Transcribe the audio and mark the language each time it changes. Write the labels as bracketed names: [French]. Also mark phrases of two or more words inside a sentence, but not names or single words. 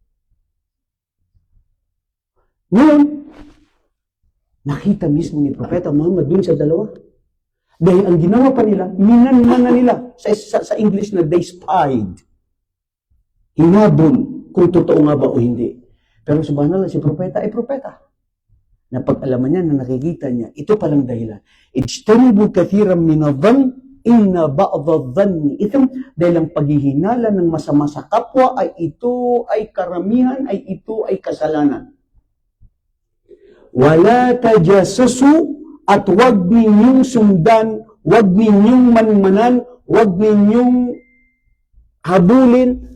[Filipino] Ngayon, nakita mismo ni Propeta Muhammad dun sa dalawa. Dahil ang ginawa pa nila, minanman na nila. Sa English na [English] they spied. [Filipino] Hinabol kung totoo nga ba o hindi. Pero subhanallah, si Propeta ay Propeta. Napag-alaman niya na nakikita niya, ito palang dahilan. [Arabic] اجتنبوا كثيرا من الظن إن بعض الظن إثم. [Filipino] Dahil ang paghihinala ng masama sa kapwa ay ito ay karamihan, ay ito ay kasalanan. [Arabic] ولا تجسسوا, [Filipino] at huwag ninyong sundan Huwag ninyong manmanan, huwag ninyong habulin.